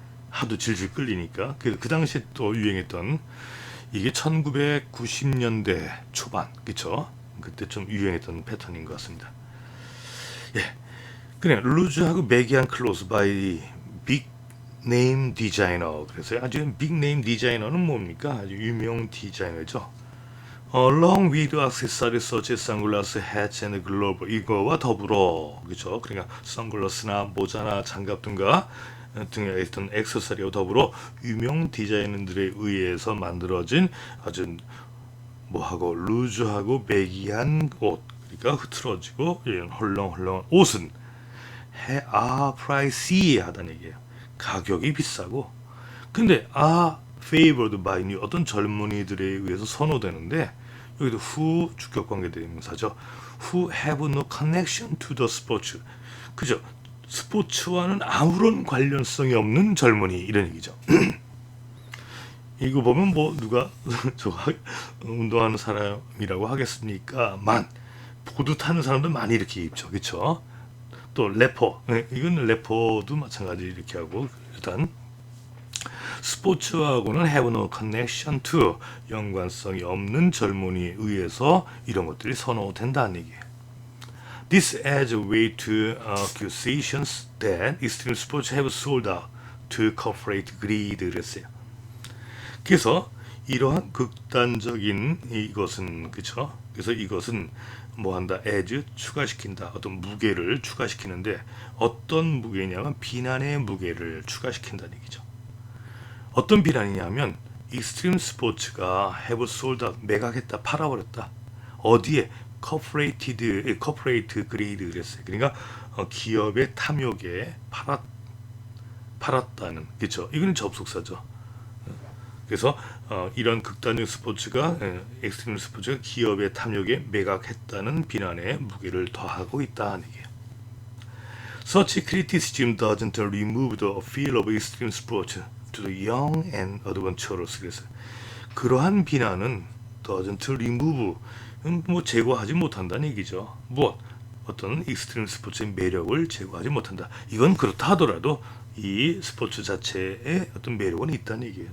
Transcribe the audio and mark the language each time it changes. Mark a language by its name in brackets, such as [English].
[Korean] 하도 질질 끌리니까 그 당시에 또 유행했던 이게 1990년대 초반, 그쵸? 그때 좀 유행했던 패턴인 것 같습니다. 예, 그냥 루즈하고 매기한 클로스 바이 빅 네임 디자이너. 그래서 아주 빅 네임 디자이너는 뭡니까? 아주 유명 디자이너죠. [English] Along with accessories such as sunglasses, hats and gloves, [Korean] 이거와 더불어, 그렇죠? 그러니까 선글라스나 모자나 장갑 등의 어떤 액세서리와 더불어 유명 디자이너들에 의해서 만들어진 아주 뭐하고 루즈하고 매기한 옷, 그러니까 흐트러지고 헐렁헐렁한 옷은 pricey 얘기예요. 가격이 비싸고, 근데 [English] favored by new, [Korean] 어떤 젊은이들에 의해서 선호되는데, 여기도 who 주격관계 대명사죠. [English] who have no connection to the sports, [Korean] 그죠? 스포츠와는 아무런 관련성이 없는 젊은이, 이런 얘기죠. 이거 보면 뭐 누가 저 운동하는 사람이라고 하겠습니까? 보드 타는 사람도 많이 이렇게 입죠, 그렇죠? 또 래퍼, 이건 래퍼도 마찬가지 이렇게 하고, 일단 스포츠하고는 [English] have no connection to, [Korean] 연관성이 없는 젊은이에 의해서 이런 것들이 선호된다는 얘기예요. [English] This adds weight to accusations that extreme sports have sold out to corporate greed, [Korean] 그랬어요. 그래서 이러한 극단적인 이것은, 그쵸? 그래서 이것은 뭐한다? as, 추가시킨다. 어떤 무게를 추가시키는데, 어떤 무게냐면 비난의 무게를 추가시킨다는 얘기죠. 어떤 비난이냐면 익스트림 스포츠가 [English] have sold out, [Korean] 매각했다, 팔아버렸다. 어디에? [English] corporate greed [Korean] 그랬어요. 그러니까 기업의 탐욕에 팔았다는, 그렇죠? 이거는 접속사죠. 그래서 이런 극단적 스포츠가, 엑스트림 스포츠가 기업의 탐욕에 매각했다는 비난에 무게를 더하고 있다는 얘기예요. [English] Such criticism doesn't remove the appeal of extreme sports to the young and adventurous. [Korean] 그래서 그러한 비난은 [English] doesn't remove, [Korean] 뭐 제거하지 못한다는 얘기죠. 어떤 익스트림 스포츠의 매력을 제거하지 못한다. 이건 그렇다 하더라도 이 스포츠 자체에 어떤 매력은 있다는 얘기예요.